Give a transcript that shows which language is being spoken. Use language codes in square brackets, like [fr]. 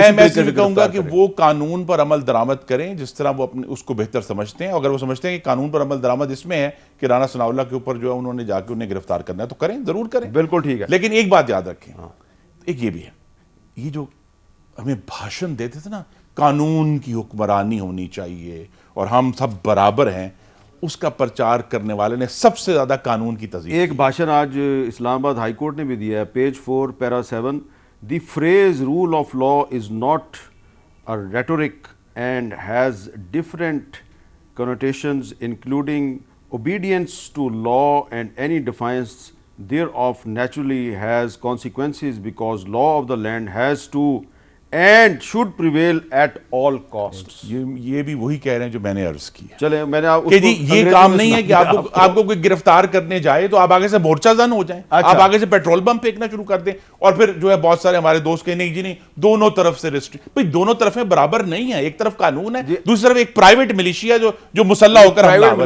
[ur] میں صرف کہوں گا کہ وہ قانون پر عمل درآمد کریں جس طرح وہ اپنے اس کو بہتر سمجھتے ہیں. اگر وہ سمجھتے ہیں کہ قانون پر عمل درآمد اس میں ہے کہ رانا ثناءاللہ کے اوپر جو ہے انہوں نے جا کے انہیں گرفتار کرنا ہے تو کریں, ضرور کریں, بالکل ٹھیک ہے. لیکن ایک بات یاد رکھیں, ایک یہ بھی ہے, یہ جو ہمیں بھاشن دیتے تھے نا قانون کی حکمرانی ہونی چاہیے اور ہم سب برابر ہیں, اس کا پرچار کرنے والے نے سب سے زیادہ قانون کی تضییع. ایک بھاشن آج اسلام آباد ہائی کورٹ نے بھی دیا ہے, page 4 para 7, [en] The phrase rule of law is not a rhetoric and has different connotations including obedience to law, and any defiance thereof naturally has consequences because law of the land has to and should prevail at all costs. [ur] یہ بھی وہی کہہ رہے ہیں جو میں نے عرض کی ہے. چلیں میں نے کہ جی یہ کام نہیں ہے کہ آپ کو کوئی گرفتار کرنے جائے تو آپ آگے سے مورچہ زن ہو جائیں, آپ آگے سے پیٹرول بم پھینکنا شروع کر دیں اور پھر جو ہے بہت سارے ہمارے دوست کہیں نہیں جی نہیں دونوں طرف سے ریسٹرکٹ. بھئی دونوں طرفیں برابر نہیں ہیں, ایک طرف قانون ہے, دوسری طرف ایک پرائیویٹ ملیشیا جو مسلح ہو کر حملہ آور ہے.